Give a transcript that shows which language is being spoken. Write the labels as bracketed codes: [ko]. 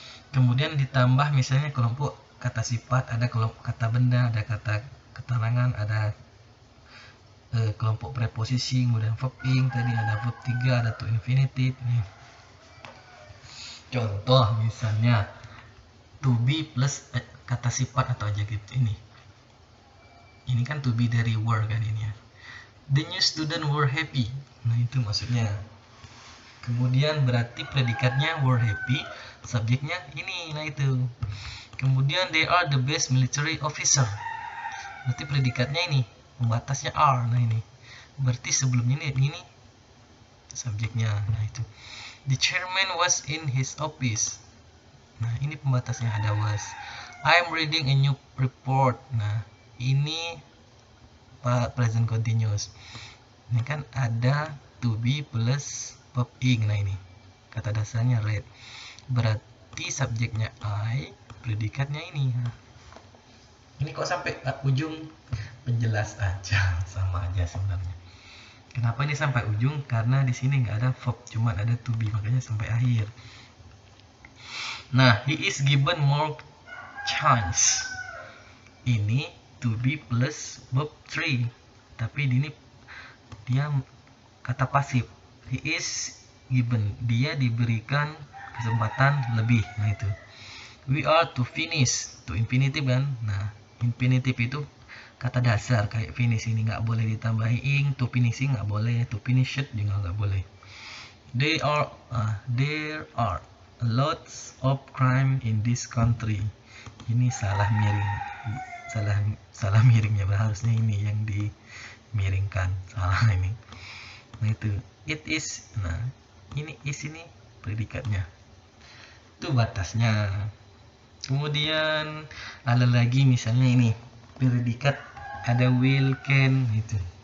[id] Kemudian ditambah misalnya kelompok kata sifat, ada kelompok kata benda, ada kata keterangan, ada kelompok preposisi, kemudian verb ing tadi ada verb 3, ada to infinitive nih. Contoh misalnya to be plus kata sifat atau adjektif ini. Ini kan to be dari were kan ini ya. [en] The new student were happy. [id] Nah, itu maksudnya. Kemudian berarti predikatnya were happy, subjeknya ini. Nah, itu. [en] Kemudian they are the best military officer. [id] Berarti predikatnya ini, pembatasnya are. Nah, ini. Berarti sebelumnya ini subjeknya. Nah, itu. [en] The chairman was in his office. [id] Nah, ini pembatasnya ada was. [en] I'm reading a new report. [id] Nah, ini [en] present continuous. [id] Ini kan ada to be plus verb ing. Nah, ini kata dasarnya read. Berarti subjeknya I, predikatnya ini. Ini kok sampai ujung penjelas aja, sama aja sebenarnya. Kenapa ini sampai ujung? Karena di sini nggak ada verb, cuma ada to be, makanya sampai akhir. [en] Nah, he is given more chance. [id] Ini to be plus verb 3, tapi ini dia kata pasif. [en] He is given, [id] dia diberikan kesempatan lebih. Nah, itu. [en] We are to finish, [id] to infinitive kan. Nah, infinitive itu kata dasar kayak finish ini nggak boleh ditambahi ing, to finishing nggak boleh, to finish it juga nggak boleh. [en] There are lots of crime in this country. [id] Ini salah miring, salah miringnya, harusnya ini yang dimiringkan, salah ini. Nah, itu it is. Nah, ini is ini predikatnya, itu batasnya. Kemudian ada lagi misalnya ini predikat, ada will, can gitu.